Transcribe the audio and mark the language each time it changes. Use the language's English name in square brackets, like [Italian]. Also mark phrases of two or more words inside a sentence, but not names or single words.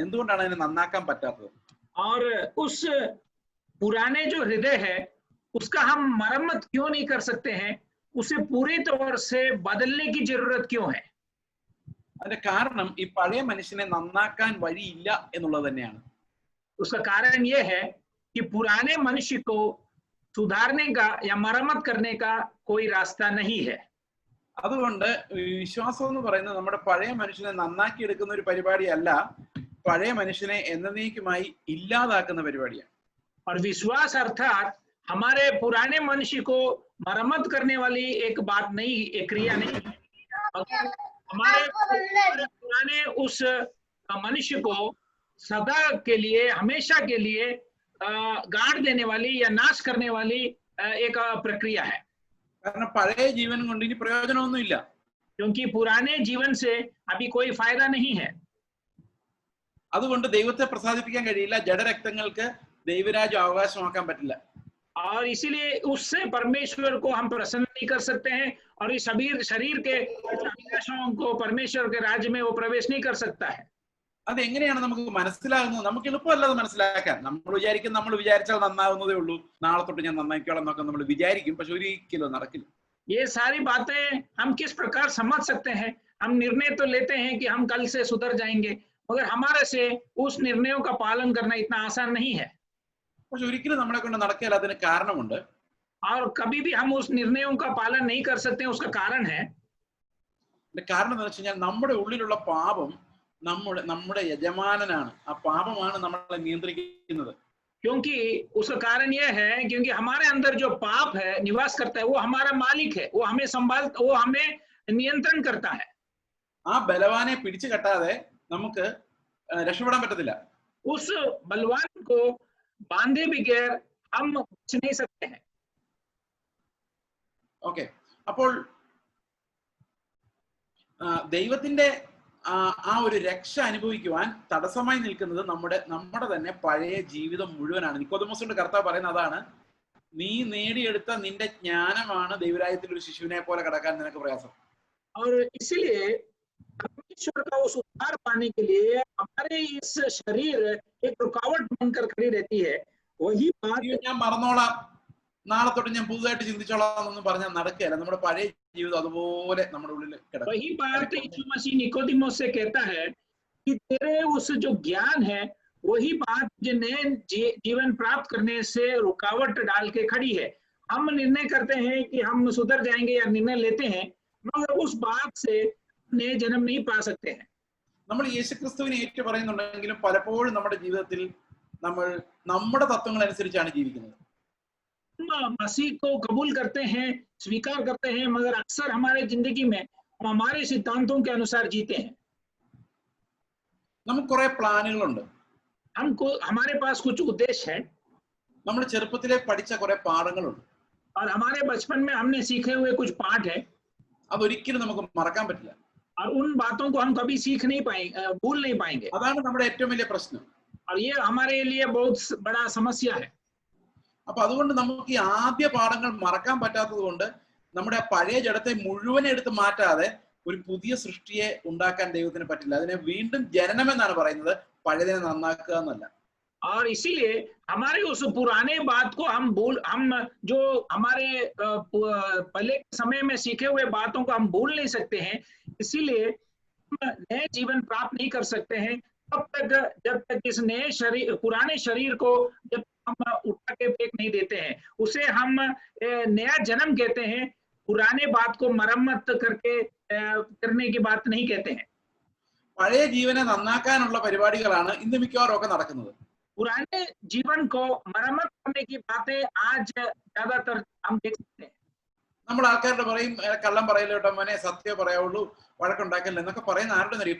[Malayalam] എന്തുകൊണ്ടാണ് അതിനെ നന്നാക്കാൻ പറ്റാത്തത്? [Hindi] और उस पुराने जो हृदय है उसका हम मरम्मत क्यों नहीं कर सकते हैं? उसे पूरी तौर से बदलने की जरूरत क्यों है? [Malayalam] അതിന്റെ കാരണം ഈ പഴയ മനുഷ്യനെ നന്നാക്കാൻ വഴിയില്ല എന്നുള്ളത് തന്നെയാണ്. [Hindi] उसका कारण यह है कि पुराने मनुष्य को सुधारने का या मरम्मत करने का कोई रास्ता नहीं है। [Malayalam] അതുകൊണ്ട് വിശ്വാസം എന്ന് പറയുന്നത് നമ്മുടെ പഴയ മനുഷ്യനെ നന്നാക്കി എടുക്കുന്ന ഒരു പരിപാടിയല്ല, പഴയ മനുഷ്യനെ എന്നേക്കുമായി ഇല്ലാതാക്കുന്ന പരിപാടിയാണ്. [Hindi] और विश्वास अर्थात हमारे पुराने मनुष्य को मरम्मत करने वाली एक बात नहीं, एक क्रिया नहीं, हमारे पुराने उस मनुष्य को सदा के लिए, हमेशा के लिए गाड़ देने वाली या नाश करने वाली एक प्रक्रिया है। [Malayalam] കാരണം പഴയ ജീവൻ കൊണ്ട് ഇനി പ്രയോജനമൊന്നുമില്ല. [Hindi] क्योंकि पुराने जीवन से अभी कोई फायदा नहीं है। [Malayalam] അതുകൊണ്ട് ദൈവത്തെ പ്രസാദിപ്പിക്കാൻ കഴിയില്ല, ജഡരക്തങ്ങൾക്ക് ദൈവരാജ്യം അവകാശമാക്കാൻ പറ്റില്ല. [Hindi] और इसीलिए उससे परमेश्वर को हम प्रसन्न नहीं कर सकते हैं और इस शरीर के अभिलाषाओं को परमेश्वर के राज्य में वो प्रवेश नहीं कर सकता है। [Malayalam] അതെങ്ങനെയാണ് നമുക്ക് മനസ്സിലാകുന്നത്? നമുക്ക് എളുപ്പമല്ല അത് മനസ്സിലാക്കാൻ. നമ്മൾ വിചാരിച്ചാൽ നന്നാവുന്നതേ ഉള്ളൂ, നാളെ തൊട്ട് ഞാൻ നന്നാക്കിയോളാം എന്നൊക്കെ നമ്മൾ വിചാരിക്കും, പക്ഷെ ഒരിക്കലും നടക്കില്ല. [Hindi] ये सारी बातें हम किस प्रकार समझ सकते हैं? हम निर्णय तो लेते हैं कि हम कल से सुधर जाएंगे, मगर हमारे से उस निर्णयों का पालन करना इतना आसान नहीं है। [Malayalam] പക്ഷെ ഒരിക്കലും നമ്മളെ കൊണ്ട് നടക്കില്ല. അതിന് കാരണമുണ്ട്. [Hindi] और कभी भी हम उस निर्णयों का पालन नहीं कर सकते, उसका कारण है। [Malayalam] കാരണം എന്താ വെച്ച് കഴിഞ്ഞാൽ നമ്മുടെ ഉള്ളിലുള്ള പാപം നമ്മുടെ യജമാനനാണ്. ആ പാപമാണ് നമ്മളെ നിയന്ത്രിക്കുന്നത്. [Hindi] क्योंकि उसका कारण यह है क्योंकि हमारे अंदर जो पाप है निवास करता है, वो हमारा मालिक है, वो हमें नियंत्रण करता है। [Malayalam] ആ ബലവാനെ പിടിച്ചു കെട്ടാതെ നമുക്ക് രക്ഷപ്പെടാൻ പറ്റത്തില്ല. [Hindi] उस बलवान को बांधे बगैर हम बच नहीं सकते हैं। [Malayalam] ഓക്കെ, അപ്പോൾ ദൈവത്തിന്റെ ആ ഒരു രക്ഷ അനുഭവിക്കുവാൻ തടസ്സമായി നിൽക്കുന്നത് നമ്മുടെ തന്നെ പഴയ ജീവിതം മുഴുവനാണ്. നിക്കോദെമോസിന്റെ കർത്താവ് പറയുന്ന അതാണ്, നീ നേടിയെടുത്ത നിന്റെ ജ്ഞാനമാണ് ദൈവരാജ്യത്തിൽ ഒരു ശിശുവിനെ പോലെ കടക്കാൻ നിനക്ക് പ്രയാസം. [Hindi] और इसलिए परमेश्वर का उस उद्धार पाने के लिए हमारे इस शरीर एक रुकावट बनकर खड़ी रहती है। वही बात [Malayalam] ഞാൻ മറന്നോളാം, നാളെ തൊട്ട് ഞാൻ പുതുതായിട്ട് ചിന്തിച്ചോളാം എന്നൊന്നും പറഞ്ഞാൽ നടക്കുകയല്ല. നമ്മുടെ പഴയ ജീവിതം അതുപോലെ നമ്മുടെ ഉള്ളിൽ കിടക്കും. [Hindi] वही बात यीशु मसीह निकोदेमोस से कहता है कि तेरे उस जो ज्ञान है वही बात जो नए जीवन प्राप्त करने से रुकावट डाल के खड़ी है। हम निर्णय करते हैं कि हम सुधर जाएंगे या निर्णय लेते हैं, मगर उस बात से नए जन्म नहीं पा सकते हैं। [Malayalam] നമ്മൾ യേശുക്രിസ്തുവിനെ ഏറ്റു പറയുന്നുണ്ടെങ്കിലും പലപ്പോഴും നമ്മുടെ ജീവിതത്തിൽ നമ്മൾ നമ്മുടെ തത്വങ്ങൾ അനുസരിച്ചാണ് ജീവിക്കുന്നത്. [Hindi] हम मसीह को कबूल करते हैं, स्वीकार करते हैं, मगर अक्सर हमारे जिंदगी में हम हमारे सिद्धांतों के अनुसार जीते हैं। [Malayalam] നമുക്ക് കുറെ പ്ലാനുകളുണ്ട്. [Hindi] हमारे पास कुछ उद्देश्य है। [Malayalam] നമ്മൾ ചെറുപ്പത്തിലെ പഠിച്ച കുറെ പാഠങ്ങളുണ്ട്. [Hindi] और हमारे बचपन में हमने सीखे हुए कुछ पाठ है। [Malayalam] അതൊരിക്കലും നമുക്ക് മറക്കാൻ പറ്റില്ല. [Hindi] और उन बातों को हम कभी सीख नहीं पाएंगे, भूल नहीं पाएंगे। [Malayalam] അതാണ് നമ്മുടെ ഏറ്റവും വലിയ പ്രശ്നം. [Hindi] और ये हमारे लिए बहुत बड़ा समस्या है। [Malayalam] അപ്പൊ അതുകൊണ്ട് നമുക്ക് ഈ ആദ്യ പാഠങ്ങൾ മറക്കാൻ പറ്റാത്തത് കൊണ്ട് നമ്മുടെ പഴയ ജഡത്തെ മുഴുവൻ എടുത്ത് മാറ്റാതെ ഒരു പുതിയ സൃഷ്ടിയെ ഉണ്ടാക്കാൻ ദൈവത്തിന് പറ്റില്ല. അതിനെ വീണ്ടും ജനനം എന്നാണ് പറയുന്നത്, പഴയതിനെ നന്നാക്കുക എന്നല്ല. [Hindi] और इसीलिए हमारे उस पुराने बात को हम जो हमारे पहले समय में सीखे हुए बातों को हम भूल नहीं सकते हैं। इसीलिए नए जीवन प्राप्त नहीं कर सकते हैं तब तक जब तक इस नए शरीर, पुराने शरीर को जब हम उठा के फेंक नहीं देते हैं, उसे हम नया जन्म कहते हैं। पुराने बात को मरम्मत करके करने की बात नहीं कहते हैं। [Malayalam] പഴയ ജീവനെ നന്നാക്കാനുള്ള പരിപാടികളാണ് ഇന്ന് മിക്കവാറും ഒക്കെ നടക്കുന്നത്. [Hindi] पुराने जीवन को मरम्मत करने की बातें आज ज्यादातर हम देख सकते हैं। [Malayalam] നമ്മൾ ആൾക്കാരുടെ പറയും കള്ളം പറയില്ല കേട്ടോ മോനെ, സത്യം പറയാവുള്ളൂ, വഴക്കുണ്ടാക്കില്ല എന്നൊക്കെ പറയുന്ന ആരുടെ അറിയും?